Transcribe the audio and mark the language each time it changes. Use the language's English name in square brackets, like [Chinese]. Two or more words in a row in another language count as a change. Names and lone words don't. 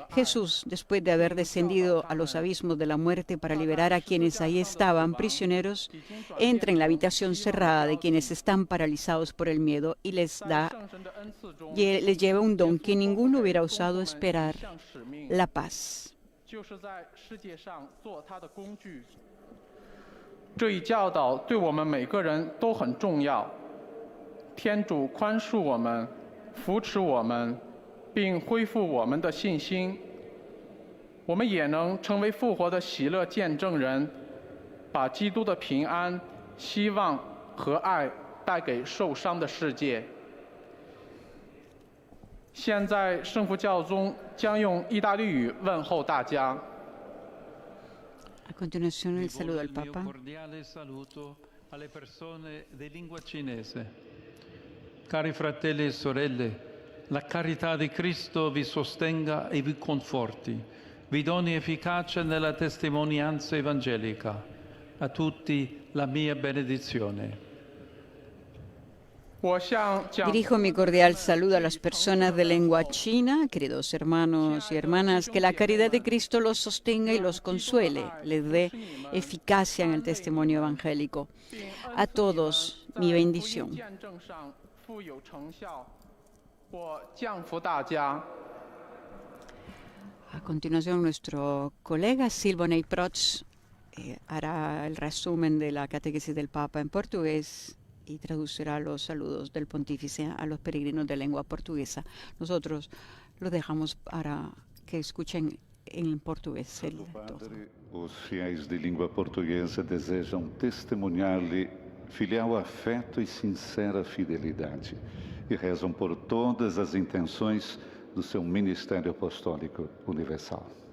[Spanish] Jesús, después de haber descendido a los abismos de la muerte para liberar a quienes ahí estaban prisioneros, entra en la habitación cerrada de quienes están paralizados por el miedo y les lleva un don que ninguno hubiera osado esperar: la paz. [Chinese] 这一教导对我们每个人都很重要。天主宽恕我们，扶持我们，并恢复我们的信心。我们也能成为复活的喜乐见证人，把基督的平安、希望和爱带给受伤的世界。现在，圣父教宗将用意大利语问候大家。 [Spanish] A continuación, el saludo al Papa. [Italian] Cordiale saluto alle persone di lingua cinese. Cari fratelli e sorelle, la carità di Cristo vi sostenga e vi conforti, vi doni efficacia nella testimonianza evangelica. A tutti la mia benedizione. [Spanish] Dirijo mi cordial saludo a las personas de lengua china, queridos hermanos y hermanas, que la caridad de Cristo los sostenga y los consuele, les dé eficacia en el testimonio evangélico. A todos, mi bendición. A continuación, nuestro colega Silvonei Prots hará el resumen de la catequesis del Papa en portugués y traducirá los saludos del pontífice a los peregrinos de lengua portuguesa. Nosotros lo dejamos para que escuchen [Portuguese] em português. Santo Padre, os fiéis de língua portuguesa desejam testemunhar-lhe filial afeto e sincera fidelidade e rezam por todas as intenções do seu ministério apostólico universal.